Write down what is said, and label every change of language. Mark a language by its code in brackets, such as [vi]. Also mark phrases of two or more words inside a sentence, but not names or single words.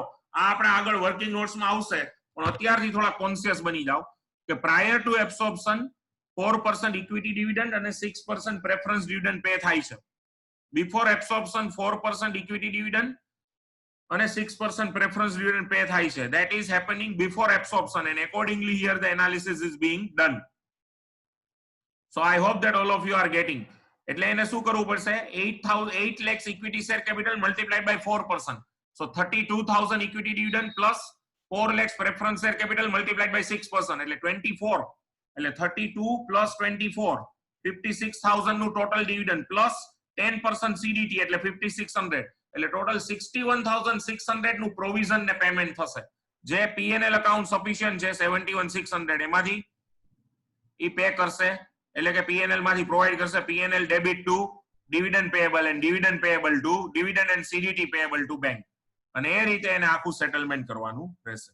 [gu] આ આપણે આગળ [en] working notesમાં [gu] આવશે પણ અત્યારથી થોડા કોન્શિયસ બની જાઓ કે [en] prior to absorption 4% equity dividend [gu] અને [en] 6% preference dividend pay [gu] થાય છે. [en] before absorption 4% equity dividend અને 6% preference dividend pay [gu] થાય છે. [en] That is happening before absorption and accordingly here the analysis is being done. So I hope that all of you are getting. [gu] એટલે એને શું કરવું પડશે [en] 8 lakhs equity share capital multiplied by 4%. So 32,000 equity dividend plus 4 lakhs preference share capital multiplied by 6% [gu] એટલે 24 એટલે [en] 32 plus [gu] 24 56,000 નું [en] total dividend plus 10% CDT [gu] એટલે 5,600 એટલે ટોટલ 61,600 નું પ્રોવિઝન ને પેમેન્ટ થશે જે [en] PNL account sufficient [gu] છે 71,600 એમાંથી ઈ પે કરશે એટલે કે પીએનએલ માંથી પ્રોવાઈડ કરશે [en] PNL debit to dividend payable and dividend payable to dividend and CDT payable to bank [gu] અને એ રીતે એને આખું સેટલમેન્ટ કરવાનું રહેશે.